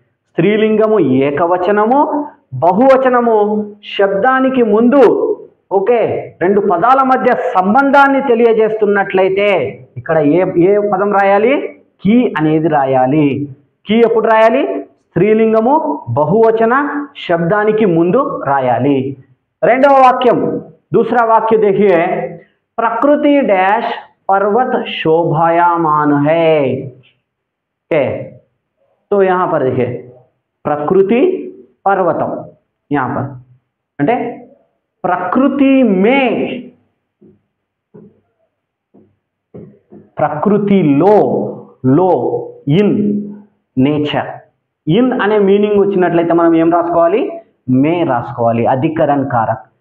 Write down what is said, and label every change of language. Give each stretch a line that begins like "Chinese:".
Telugu: స్త్రీలింగము ఏకవచనము, బహువచనము శబ్దానికి ముందు ఓకే రెండు పదాల మధ్య సంబంధాన్ని తెలియజేస్తున్నట్లయితే ఇక్కడ ఏ పదం రాయాలి? కీ అనేది రాయాలి. కీ ఎప్పుడు రాయాలి? స్త్రీలింగము బహువచన శబ్దానికి ముందు రాయాలి. రెండవ వాక్యం,
Hindi: दूसरा वाक्य देखिए, प्रकृति डैश पर्वत शोभायमान है.
Telugu: ओके,
Hindi: तो यहाँ पर देखिए प्रकृति पर्वतम, यहाँ पर
Telugu: అంటే ప్రకృతి మే, ప్రకృతిలో, లో ఇన్ నేచర్, ఇన్ అనే మీనింగ్ వచ్చినట్లయితే మనం ఏం రాసుకోవాలి? మే రాసుకోవాలి. అధికరణ కారక్.